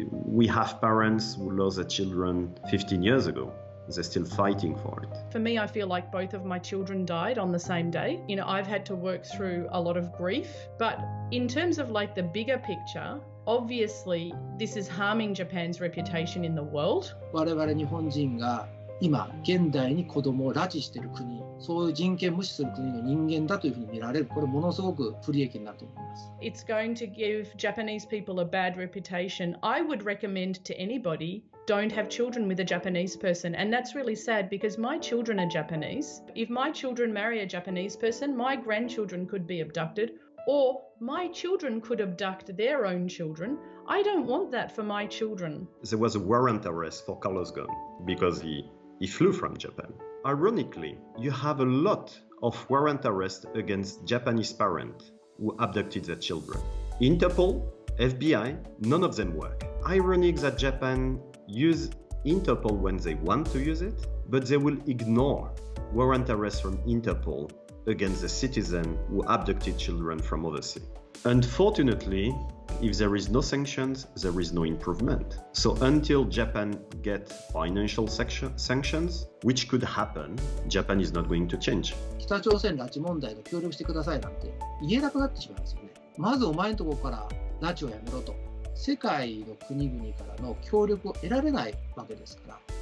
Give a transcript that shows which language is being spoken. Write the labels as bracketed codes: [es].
[en] We have parents who lost their children 15 years ago. They're still fighting for it. For me, I feel like both of my children died on the same day. You know, I've had to work through a lot of grief, but in terms of like the bigger picture, obviously this is harming Japan's reputation in the world. [ja] 我々日本人が今現代に子供を拉致している国、そういう人権無視する国の人間だというふうに見られる。これものすごく不利益になると思います。 [en] It's going to give Japanese people a bad reputation. I would recommend to anybody, don't have children with a Japanese person. And that's really sad because my children are Japanese. If my children marry a Japanese person, my grandchildren could be abducted, or my children could abduct their own children. I don't want that for my children. There was a warrant arrest for Carlos Ghosn because he flew from Japan. Ironically, you have a lot of warrant arrests against Japanese parents who abducted their children. Interpol, FBI, none of them work. Ironic that Japan use Interpol when they want to use it, but they will ignore warrant arrests from Interpol against the citizen who abducted children from overseas. Unfortunately, if there is no sanctions, there is no improvement. So until Japan gets financial sanctions, which could happen, Japan is not going to change. [ja] 北朝鮮拉致問題で協力してくださいなんて言えなくなってしまいますよね。まずお前のところから拉致をやめろと。世界の国々からの協力を得られないわけですから。